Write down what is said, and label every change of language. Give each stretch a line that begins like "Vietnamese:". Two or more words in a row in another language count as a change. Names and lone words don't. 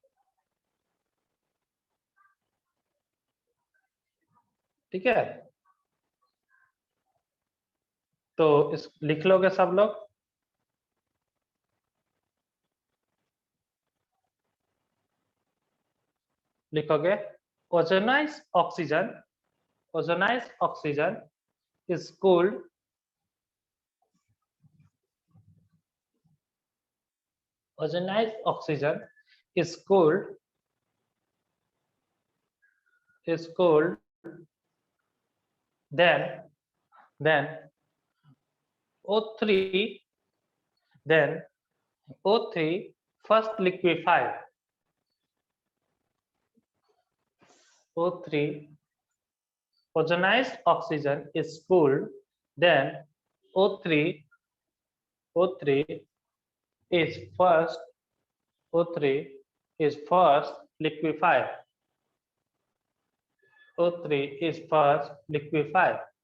Hindi: ठीक है, तो इस लिख लोगे सब लोग?
English: लिखोगे ozonized oxygen is cooled ozonized oxygen is cooled then O3 first liquefy. O3 ozonized oxygen is cooled, then O3 is first liquefied. O3 is first liquefied.